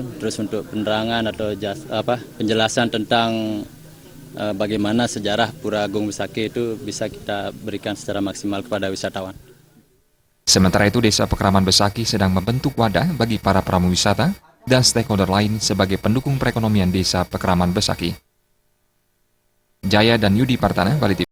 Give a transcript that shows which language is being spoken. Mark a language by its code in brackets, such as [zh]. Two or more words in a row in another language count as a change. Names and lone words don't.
[id] Terus untuk penerangan atau penjelasan tentang bagaimana sejarah Pura Agung Besakih itu bisa kita berikan secara maksimal kepada wisatawan. Sementara itu, Desa Pekraman Besakih sedang membentuk wadah bagi para pramuwisata dan stakeholder lain sebagai pendukung perekonomian Desa Pekraman Besakih. Jaya dan Yudi Partana, Bali TV.